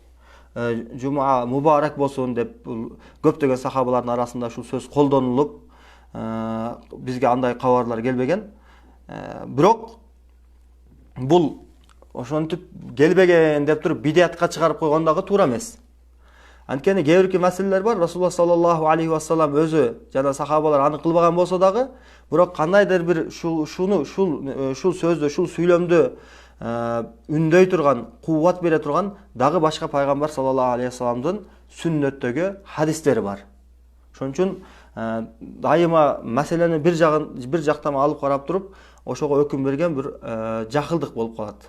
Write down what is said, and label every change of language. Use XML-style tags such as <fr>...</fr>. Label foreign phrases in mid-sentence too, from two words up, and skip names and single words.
<ky>Жума мубарак болсун деп көптөгөн сахабалардын арасында ушул сөз колдонулуп, бизге андай кабарлар келбеген. Бирок бул ошентип келбеген деп туруп бидиятка чыгарып койгон дагы туура эмес. Анткени кээ бирки маселелер бар.</ky> <ar>رسول الله صلى الله عليه وسلم</ar> <ky>өзү жана сахабалар аны кылбаган болсо дагы, бирок кандайдыр бир ушул сөздү, ушул сүйлөмдү үндөй турган, кубат бере турган дагы башка пайгамбар</ky> <ar>صلى الله عليه</ar> <ky>вассаламдын сүннөттөгү хадистери бар. Ошон үчүн дайыма маселени бир жактама алып карап туруп, ошого өкүм берген бир жакылдык болуп калат.</ky>